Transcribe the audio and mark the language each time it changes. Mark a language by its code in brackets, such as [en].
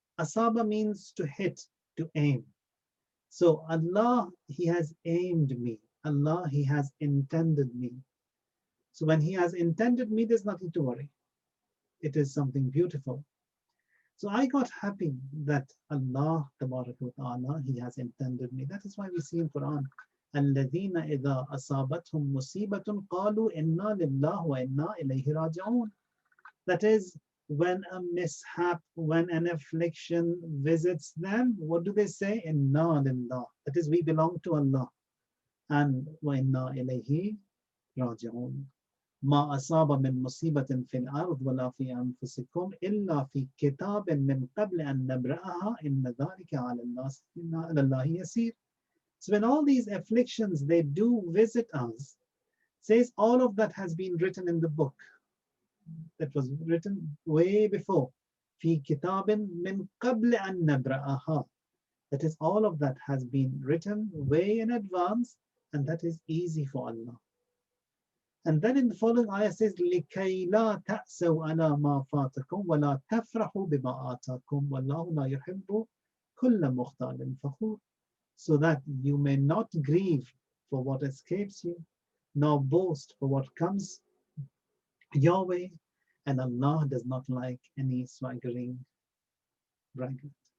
[en] Asaba means to hit, to aim. So Allah, He has aimed me. Allah, He has intended me. So when He has intended me, there's nothing to worry. It is something beautiful. So I got happy that Allah Ta'ala, He has intended me. That is why we see in Quran, [ar] الَّذِينَ إِذَا أَصَابَتْهُمْ مُصِيبَةٌ قَالُوا إِنَّا لِلَّهِ وَإِنَّا إِلَيْهِ رَاجِعُونَ. [en] That is, when a mishap, when an affliction visits them, what do they say? [ar] Inna lillah. [en] That is, we belong to Allah. And [ar] wa inna ilayhi raji'un. ما أصاب من مصيبة في الأرض ولا في أنفسكم إلا في كتاب من قبل أن نبرأها إن ذلك على الله يسير. [en] So when all these afflictions, they do visit us, says all of that has been written in the book. That was written way before. [ar] في كتاب من قبل أن نبرأها. [en] That is, all of that has been written way in advance, and that is easy for Allah. And then in the following ayah says, [ar] لِكَيْ لَا تَأْسَوْا عَلَى مَا فَاتَكُمْ وَلَا تَفْرَحُوا بِمَا آتَاكُمْ وَاللَّهُ لَا يُحِبُّ كُلَّ مُخْتَالٍ فَخُورٍ. [en] So that you may not grieve for what escapes you, nor boast for what comes your way, and Allah does not like any swaggering braggart.